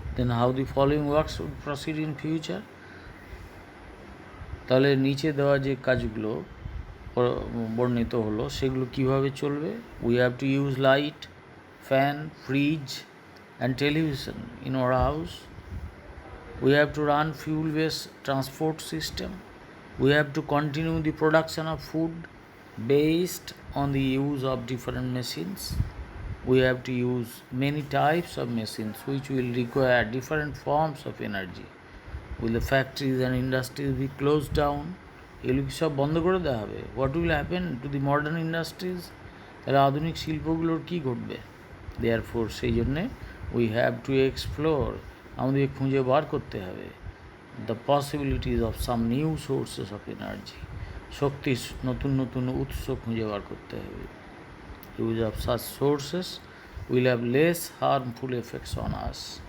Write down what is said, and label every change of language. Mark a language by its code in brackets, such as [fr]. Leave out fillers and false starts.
[en] Then how the following works would proceed in future? [bn] তাহলে নিচে দেওয়া যে কাজগুলো বর্ণিত হলো সেগুলো কিভাবে চলবে? [en] We have to use light, fan, fridge and television in our house. We have to run fuel-based transport system. We have to continue the production of food based on the use of different machines. We have to use many types of machines which will require different forms of energy. Will the factories and industries be closed down? [bn] এগুলো কি সব বন্ধ করে দেওয়া হবে? [en] What will happen to the modern industries? [bn] তাহলে আধুনিক শিল্পগুলোর কী ঘটবে? [en] Therefore [bn] সেই জন্যে [en] we have to explore, [bn] আমাদের খুঁজে বার করতে হবে [en] the possibilities of some new sources of energy, [bn] শক্তির নতুন নতুন উৎস খুঁজে বার করতে হবে। [en] Use of such sources will have less harmful effects on us.